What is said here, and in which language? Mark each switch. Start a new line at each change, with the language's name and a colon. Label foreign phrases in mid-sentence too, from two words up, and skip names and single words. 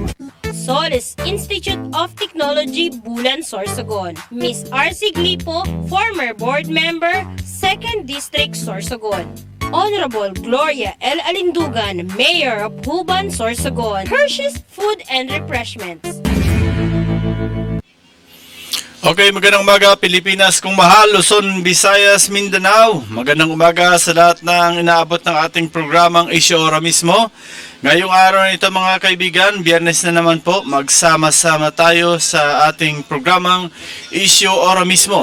English: Solis Institute of Technology, Bulan, Sorsogon. Miss R.C. Glipo, former board member, 2nd District, Sorsogon. Honorable Gloria L. Alindugan, Mayor of Huban, Sorsogon. Hershey's Food and Refreshments.
Filipino: Okay, magandang umaga Pilipinas kung mahal, Luzon, Visayas, Mindanao. Magandang umaga sa lahat ng inaabot ng ating programang Issue Ora mismo. Ngayong araw na ito mga kaibigan, Biyernes na naman po, magsama-sama tayo sa ating programang Issue Ora mismo.